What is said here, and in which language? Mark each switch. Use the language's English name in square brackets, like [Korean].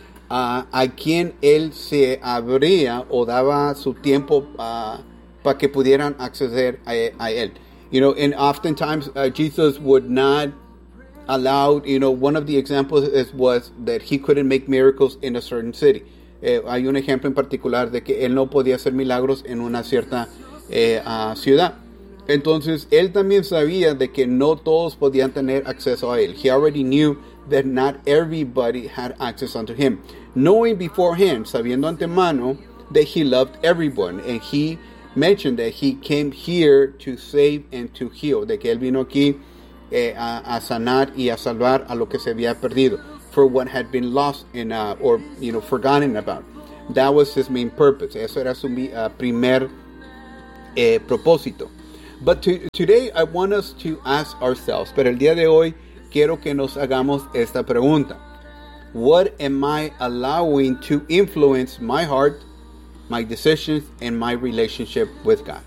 [Spanish] A quien él se abría o daba su tiempo para que pudieran acceder a él. [English] You know, and oftentimes Jesus would not allow, you know, one of the examples was that he couldn't make miracles in a certain city. [Spanish] Hay un ejemplo en particular de que él no podía hacer milagros en una cierta ciudad. Entonces, él también sabía de que no todos podían tener acceso a él. [English] He already knew that not everybody had access unto him. Knowing beforehand, [Spanish] sabiendo antemano, [English] that he loved everyone. And he mentioned that he came here to save and to heal. [Spanish] De que él vino aquí a sanar y a salvar a lo que se había perdido. [English] For what had been lost in, or, you know, forgotten about. That was his main purpose. [Spanish] Eso era su primer propósito. [English] But today I want us to ask ourselves, [Spanish] pero el día de hoy quiero que nos hagamos esta pregunta. [English] What am I allowing to influence my heart, my decisions, and my relationship with God?